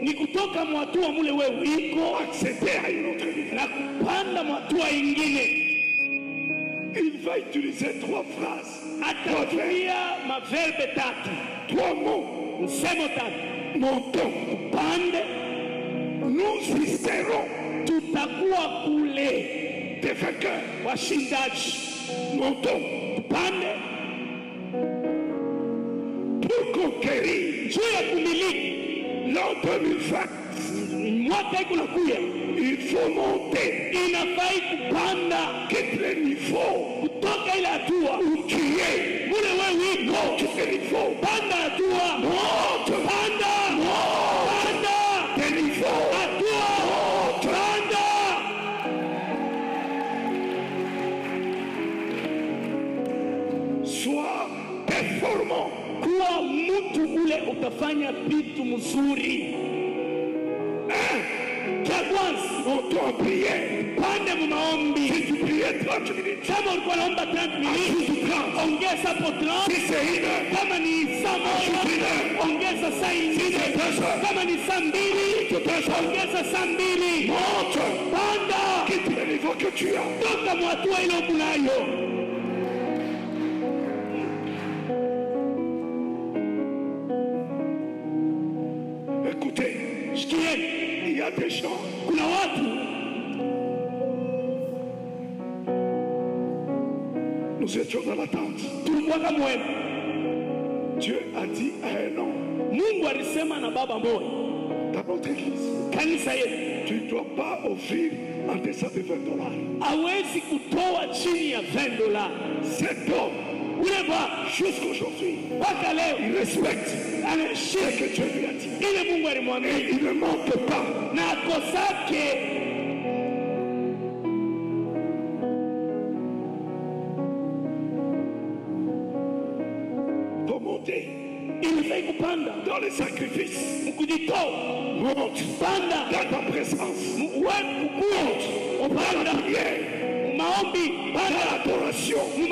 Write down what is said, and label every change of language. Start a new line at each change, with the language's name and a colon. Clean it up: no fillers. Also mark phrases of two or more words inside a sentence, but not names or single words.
French: Accéder à une autre niveau. Il va utiliser 3 phrases. 3 mots. Montons. Nous y serons.
Swahili: Tutakuwa kule
French: des vainqueurs.
Swahili: Washindaji.
French: Montons. Pour conquérir. L'an 2020. Il faut monter. Quitte le niveau où tu es. Monte le niveau. Monte. Des niveaux. Sois performant.
Swahili: Kuwa mtu ule utafanya vitu mzuri. Cha kwanza,
French: montons en prière.
Swahili: Pande mumaombi.
French: Si tu priais 30 minutes,
Swahili: kama ulikuwa naomba 30 minutes, ongeza hapo 30.
French: Si c'est 1 heure,
Swahili: kama ni saa moja, ongeza saa 4. Kama ni saa 2, ongeza saa 2.
French: Monte.
Swahili: Panda.
French: Quitte le niveau que tu as.
Swahili: Toka mwatua ile unayo.
French: Écoutez, il y a des gens.
Swahili: Kuna watu.
French: Nous étions dans l'attente. Dieu a dit à un homme.
Swahili: Mungu alisema na baba moja.
French: Dans notre église.
Swahili: Kanisa yetu.
French: Tu ne dois pas offrir en deçà de $20.
Swahili: Hawezi kutoa chini ya $20.
French: Cet homme, jusqu'aujourd'hui, il respecte ce que Dieu lui a dit. Et il ne mente pas. Pour monter, dans les sacrifices, monte dans ta présence, monte dans la prière, dans l'adoration.